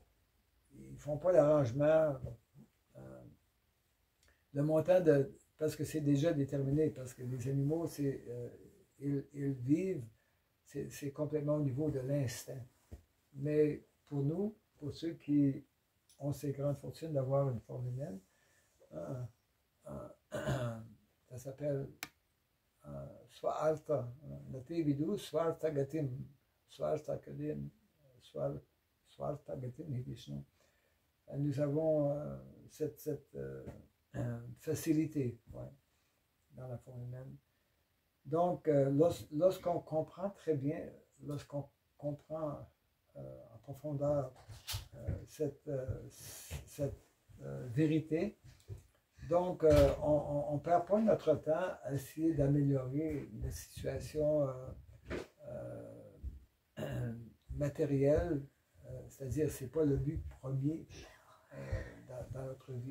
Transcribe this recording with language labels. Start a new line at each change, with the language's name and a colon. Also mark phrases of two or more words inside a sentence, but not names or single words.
French: Ils ne font pas l'arrangement. Le montant parce que c'est déjà déterminé, parce que les animaux, ils vivent, c'est complètement au niveau de l'instinct. Mais pour nous, pour ceux qui ont ces grandes fortunes d'avoir une forme humaine, ça s'appelle
Sanskrit: Swarta, Nati Vidu, Swarta Gatim, Swarta Gatim, Swarta Gatim
French: et Vishnu. Nous avons cette facilité dans la forme humaine. Donc, lorsqu'on comprend très bien, lorsqu'on comprend en profondeur cette vérité, donc on ne perd pas notre temps à essayer d'améliorer la situation matérielle, c'est-à-dire ce n'est pas le but premier dans notre vie.